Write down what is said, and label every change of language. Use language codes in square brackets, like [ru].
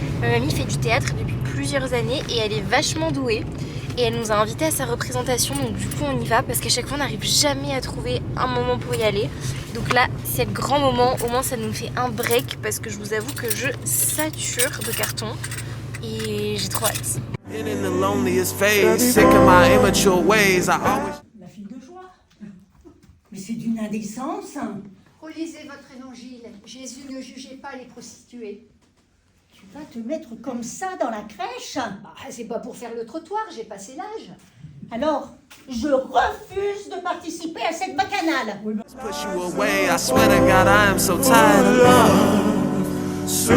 [fr] Ma mamie fait du théâtre depuis plusieurs années et elle est vachement douée. Et elle nous a invités à sa représentation, donc du coup on y va parce qu'à chaque fois on n'arrive jamais à trouver un moment pour y aller. Donc là c'est le grand moment, au moins ça nous fait un break parce que je vous avoue que je sature de carton et j'ai trop hâte. [en] Been in the loneliest phase, sick of my immature ways. I always. [fr] La fille de joie. Mais c'est d'une indécence. Relisez votre évangile. Jésus ne jugeait pas les prostituées. Tu vas te mettre comme ça dans la crèche? Bah, c'est pas pour faire le trottoir, j'ai passé l'âge. Alors, je refuse de participer à cette bacchanale. [en] Push you away. I swear to God, I am so tired of love.